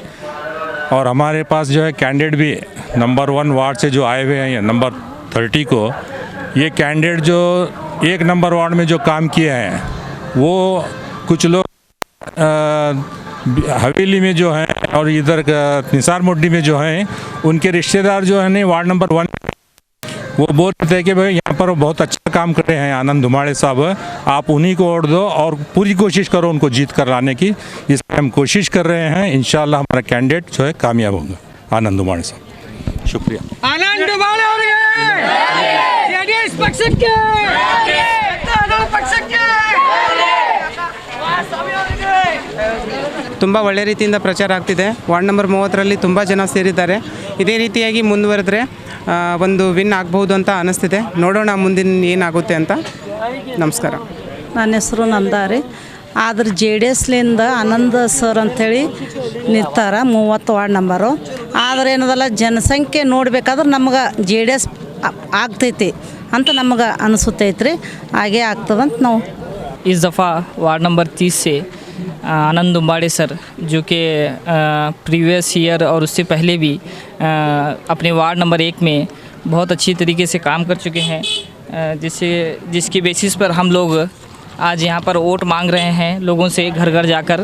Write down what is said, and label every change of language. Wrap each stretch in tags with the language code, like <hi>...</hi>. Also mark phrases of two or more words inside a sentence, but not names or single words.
<hi>और हमारे पास जो है कैंडिडेट भी नंबर 1 वार्ड से जो आए हुए हैं नंबर 30 को, ये कैंडिडेट जो 1 नंबर वार्ड में जो काम किए हैं वो कुछ लोग हवेली में जो हैं और इधर निसार मोड्डी में जो हैं उनके रिश्तेदार जो हैं वार्ड नंबर 1 वो बोल रहे थे कि भाई यहाँ पर बहुत अच्छा काम कर रहे हैं आनंद धुमाड़े साहब, आप उन्हीं को वोट दो और पूरी कोशिश करो उनको जीत कर लाने की। इसमें हम कोशिश कर रहे हैं।</hi> <ar>إن شاء الله</ar> <hi>हमारा कैंडिडेट जो है कामयाब होगा, आनंद धुमाड़े साहब। शुक्रिया। आनंद धुमाड़े</hi> <kn>ತುಂಬ ಒಳ್ಳೆ ರೀತಿಯಿಂದ ಪ್ರಚಾರ ಆಗ್ತಿದೆ। ವಾರ್ಡ್ ನಂಬರ್ 30ರಲ್ಲಿ ತುಂಬ ಜನ ಸೇರಿದ್ದಾರೆ। ಇದೇ ರೀತಿಯಾಗಿ ಮುಂದುವರೆದ್ರೆ ಒಂದು ವಿನ್ ಆಗಬಹುದು ಅಂತ ಅನಿಸ್ತಿದೆ। ನೋಡೋಣ ಮುಂದಿನ ಏನಾಗುತ್ತೆ ಅಂತ। ನಮಸ್ಕಾರ। ನನ್ನ ಹೆಸರು ನಂದಾರಿ। ಆದ್ರೆ JDSಲಿಂದ ಆನಂದ್ ಸರ್ ಅಂಥೇಳಿ ನಿಂತಾರ 30 ವಾರ್ಡ್ ನಂಬರು। ಆದ್ರೆ ಏನದಲ್ಲ ಜನಸಂಖ್ಯೆ ನೋಡ್ಬೇಕಾದ್ರೆ ನಮ್ಗೆ JDS ಆಗ್ತೈತಿ ಅಂತ ನಮ್ಗೆ ಅನಿಸುತ್ತೈತ್ರಿ। ಹಾಗೆ ಆಗ್ತದಂತ ನಾವು</kn> <hi>इस दफ़ा वार्ड नंबर 30 से आनंद धुमाड़े सर जो कि</hi> <en>previous year</en> <hi>और उससे पहले भी अपने वार्ड नंबर 1 में बहुत अच्छी तरीके से काम कर चुके हैं, जिसकी बेसिस पर हम लोग आज यहाँ पर वोट मांग रहे हैं लोगों से घर घर जाकर।</hi>